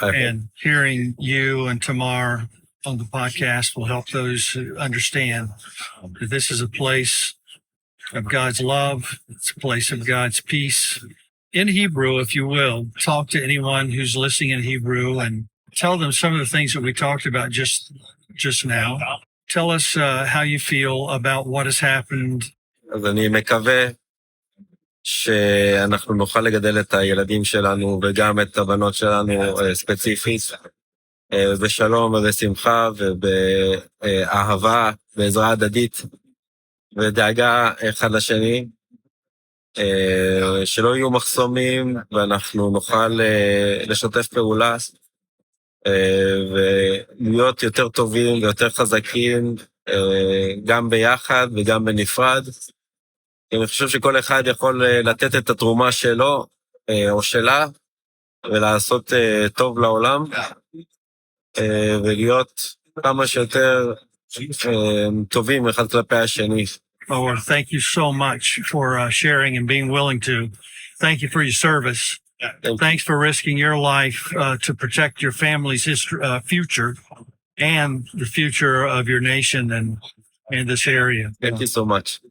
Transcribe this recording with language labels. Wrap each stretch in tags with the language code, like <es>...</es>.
<en>And hearing you and Tamar on the podcast will help those who understand that this is a place of God's love. It's a place of God's peace. In Hebrew, if you will, talk to anyone who's listening in Hebrew and tell them some of the things that we talked about just now. Tell us how you feel about what has happened.</en> <he>אז אני מקווה שאנחנו נוכל לגדל את הילדים שלנו וגם את הבנות שלנו ספציפית בשלום ובשמחה ובאהבה, בעזרה הדדית ודאגה אחד לשני, שלא יהיו מחסומים ואנחנו נוכל לשתף פעולה ולהיות יותר טובים ויותר חזקים גם ביחד וגם בנפרד. אני חושב שכל אחד יכול לתת את התרומה שלו או שלה ולעשות טוב לעולם ולהיות כמה שיותר טובים אחד כלפי השני.</he> <en>Maor, thank you so much for sharing and being willing to. Thank you for your service. Thanks for risking your life to protect your family's future and the future of your nation and this area. Thank you so much.</en>